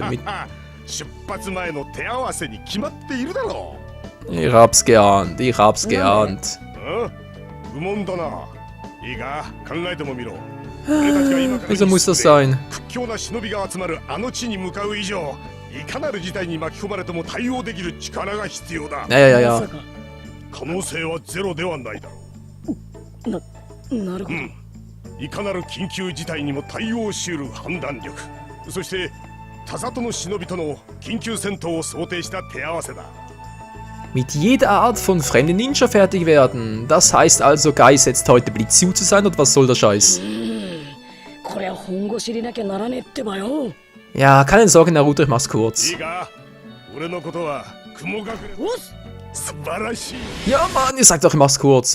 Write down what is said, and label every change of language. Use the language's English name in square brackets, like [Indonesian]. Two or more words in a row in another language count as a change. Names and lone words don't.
[German] Ich hab's geahnt, ich hab's geahnt. Wieso muss das sein? Ja. [Japanese] 可能性はゼロではないだろう。なるほど。いかなる緊急事態にも対応し得る判断力、そして他里の忍びとの緊急戦闘を想定した手合わせだ。 [German] Mit jeder Art von fremden Ninja fertig werden. Das heißt also, Guy setzt heute Blitzu zu sein, oder was soll der Scheiß? Ja, keine Sorge, Naruto, ich mach's kurz. Ja, Mann, ihr sagt doch, ich mach's kurz.